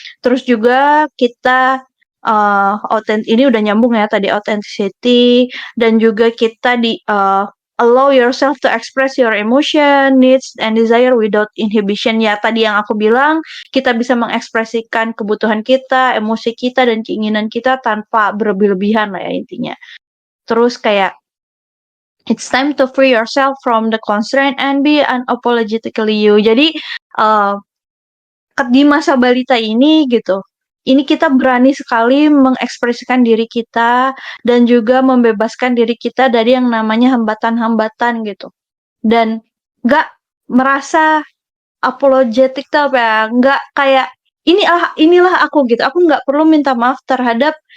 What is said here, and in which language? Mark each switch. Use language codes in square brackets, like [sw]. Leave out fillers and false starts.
[id] Terus juga kita ini udah nyambung ya tadi, authenticity, dan juga kita [en] allow yourself to express your emotion, needs, and desire without inhibition. [id] Ya tadi yang aku bilang, kita bisa mengekspresikan kebutuhan kita, emosi kita, dan keinginan kita tanpa berlebih-lebihan lah ya intinya. Terus kayak [en] it's time to free yourself from the constraint and be unapologetically you. [id] Jadi di masa balita ini gitu, ini kita berani sekali mengekspresikan diri kita dan juga membebaskan diri kita dari yang namanya hambatan-hambatan gitu. Dan gak merasa apologetik tuh apa ya, gak kayak inilah aku gitu. Aku gak perlu minta maaf terhadap